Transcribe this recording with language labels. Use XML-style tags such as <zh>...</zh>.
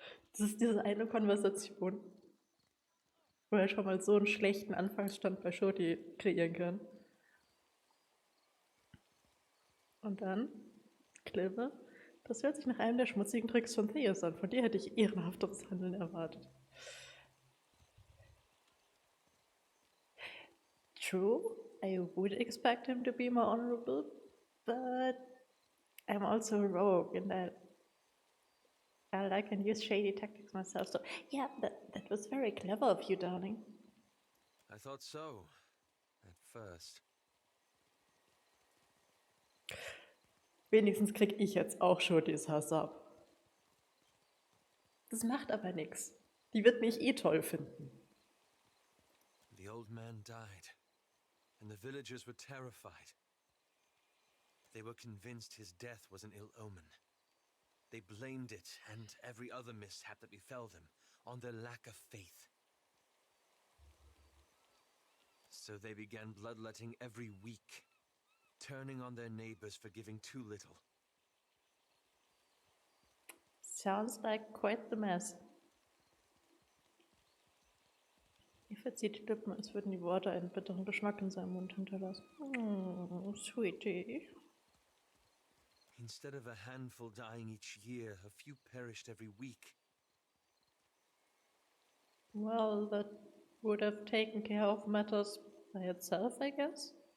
<de>Das ist diese eine Konversation, wo er schon mal so einen schlechten Anfangsstand bei Shoti kreieren kann. Und dann, clever, das hört sich nach einem der schmutzigen Tricks von Theos an. Von dir hätte ich ehrenhafteres Handeln erwartet.</de> <en>True, I would expect him to be more honorable, but I'm also a rogue and I like and use shady tactics myself. So yeah, that was very clever of you, darling. I thought so, at first.</en> <de>Wenigstens krieg ich jetzt auch Shotis Hass ab. Das macht aber nichts. Die wird mich eh toll finden.</de> <en>The old man died, and the villagers were terrified. They were convinced his death was an ill omen. They blamed it, and every other mishap that befell them, on their lack of faith. So they began bloodletting every week, turning on their neighbors for giving too little. Sounds like quite the mess.</en> <de>Er verzieht die Lippen, als würden die Worte einen bitteren Geschmack in seinem Mund hinterlassen.</de> <en>Oh, sweetie. Instead of a handful dying each year, a few perished every week. Well, that would have taken care of matters by itself, I guess.</en>